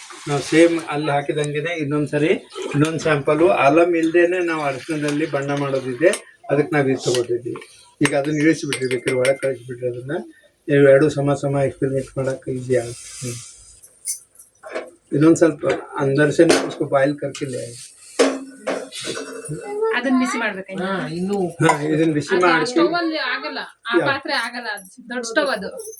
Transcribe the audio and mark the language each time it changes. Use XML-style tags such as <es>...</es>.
<kn>ನಾವು ಸೇಮ್ ಅಲ್ಲಿ ಹಾಕಿದಂಗೆನೆ ಇನ್ನೊಂದ್ಸರಿ ಇನ್ನೊಂದು ಸ್ಯಾಂಪಲು ಆಲಮ್ ಇಲ್ದೇನೆ ನಾವು ಅರಿಶಿನದಲ್ಲಿ ಬಣ್ಣ ಮಾಡೋದಿದೆ, ಅದಕ್ಕೆ ನಾವು ಇದು ತಗೋತಿದ್ವಿ. ಈಗ ಅದನ್ನ ಇಳಿಸಿಬಿಟ್ರಿ, ಬೇಕಾದ್ರೆ ಒಳಗೆ ಕಳಿಸ್ಬಿಟ್ರಿ. ಅದನ್ನ ಎರಡು ಸಮ ಎಕ್ಸ್ಪೆರಿಮೆಂಟ್ ಮಾಡಕ್ಕೆ ಈಸಿ ಆಗುತ್ತೆ. ಇನ್ನೊಂದು ಸ್ವಲ್ಪ</kn> <hi>अंदर से उसको बॉइल करके ले आए.</hi> <kn>ಅದನ್ನ ಬಿಸಿ ಮಾಡ್ಬೇಕು. ಇನ್ನು ಇದನ್ನ ಬಿಸಿ ಮಾಡಿ. ಸ್ಟವ್ ಅಲ್ಲಿ ಆಗಲ್ಲ, ಆ ಪಾತ್ರೆ ಆಗಲ್ಲ, ದೊಡ್ಡ ಸ್ಟವ್ ಅದು.</kn>